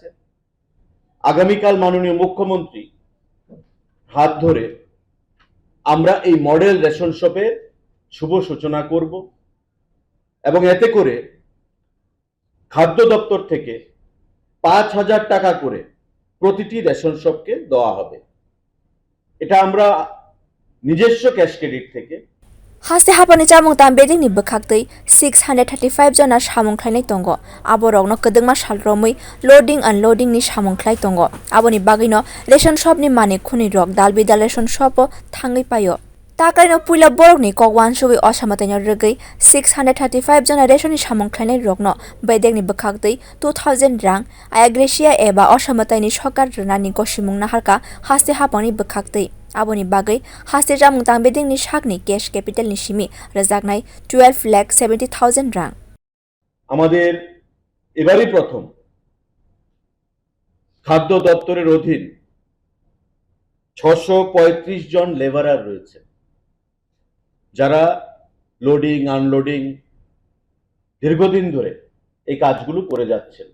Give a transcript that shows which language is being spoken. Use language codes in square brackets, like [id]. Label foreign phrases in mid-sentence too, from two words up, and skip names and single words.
[bn] আগামীকাল মাননীয় মুখ্যমন্ত্রী হাত ধরে আমরা এই [en] model ration shop [bn] শুভ সূচনা করব এবং এতে করে খাদ্য দপ্তর থেকে 5,000 টাকা করে প্রতিটি [en] ration shop [bn] দেওয়া হবে। এটা আমরা নিজস্ব [en] cash credit [bn] থেকে [trp] haste hapani chamwng bedek ni bwkhak tei 635 jona samung khlainai tongo aborokno kwdwngma salromui [en] loading unloading [trp] ni samung khlai tongo aboni bagui no [en] ration shop [trp] ni manik khwlai rok dal bidal [en] ration shop [trp] o thangui paio taklai no puila borok ni kokwan sugui osamatai no rwgui 635 jona ration ni samung khlainai rok no bedek ni bwkhak tei 2000 rang agresia eba osamatai ni sokar rwnani gosimung naharka haste hapangni bwkhak tei aboni bagui haste chamwng bedek ni sakni [en] cash capital [trp] ni simi rejaknai 12,70,000 rang [bn] আমাদের এবারই প্রথম খাদ্য দপ্তরের অধীন 635 জন লেবারার রয়েছে, যারা [en] loading unloading [bn] দীর্ঘদিন ধরে এই কাজগুলো করে যাচ্ছেন।